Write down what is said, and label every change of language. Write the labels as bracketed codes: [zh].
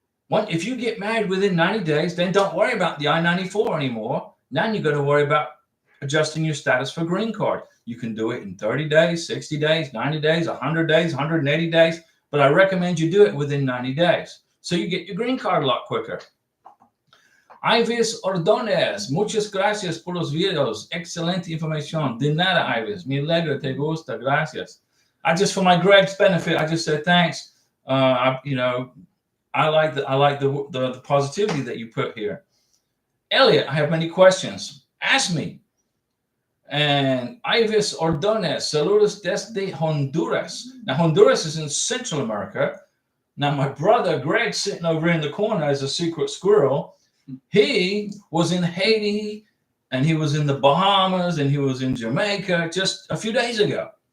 [en] If you get married within 90 days, then don't worry about the I-94 anymore. Now you've got to worry about adjusting your status for green card. You can do it in 30 days, 60 days, 90 days, 100 days, 180 days. But I recommend you do it within 90 days. So you get your green card a lot quicker. [es] Ivis Ordonez, muchas gracias por los videos. Excelente información. De nada, Ivis. Me alegra, te gusta. Gracias. [en] For my Greg's benefit, I just said thanks. I like the positivity that you put here. Elliot, I have many questions. Ask me. [es] And Ivis Ordonez, saludos desde Honduras. [en] Now, Honduras is in Central America. Now, my brother Greg, sitting over in the corner as a secret squirrel, he was in Haiti, and he was in the Bahamas, and he was in Jamaica just a few days ago.